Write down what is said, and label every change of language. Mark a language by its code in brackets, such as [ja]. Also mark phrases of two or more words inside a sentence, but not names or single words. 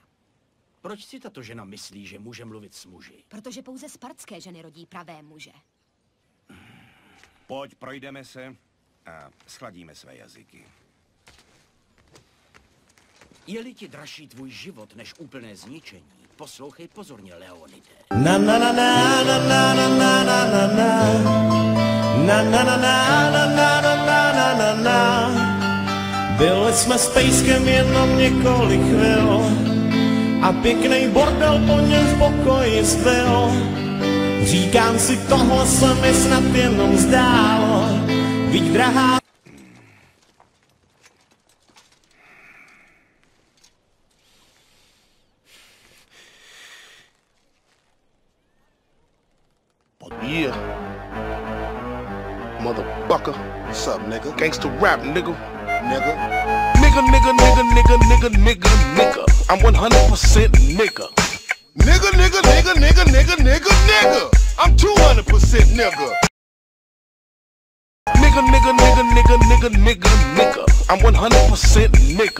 [cs] Proč si tato žena myslí, že může mluvit s muži? Protože pouze spartské ženy rodí pravé muže. Pojď, projdeme se a schladíme své jazyky. Je-li ti dražší tvůj život než úplné zničení, poslouchej pozorně, Leonide. Na na na na na na na na na na na na na na na na na na. Byli jsme s pejskem jenom několik chvil a pěkný bordel po něm v pokoji zbyl. Říkám si, tohle se mi snad jenom zdálo, víš, drahá. [en] Yeah. Motherfucker. What's up, nigga? Gangsta rap, nigga. Nigga. Nigga, nigga, nigga, nigga, nigga, nigga, nigga. I'm 100% nigga. Nigga, nigga, nigga, nigga, nigga, nigga, nigga. I'm 200% nigga. Nigga, nigga, nigga, nigga, nigga, nigga, nigga. I'm 100% nigga.